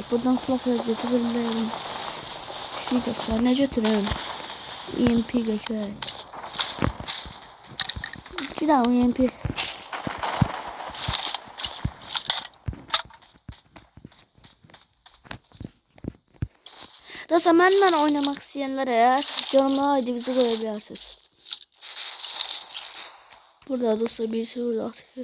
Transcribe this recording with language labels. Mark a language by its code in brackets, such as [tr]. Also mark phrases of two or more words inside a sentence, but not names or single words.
[az] Buradan silah götürürəm. Şunu göstər. Nə götürürəm? EMP götürək. [tr] 2 tane EMP. Dostlar benimle oynamak isteyenler eğer yorumlara ID'mizi koyabilirsiniz. [az] Burada dostlar birisi burada atıyor.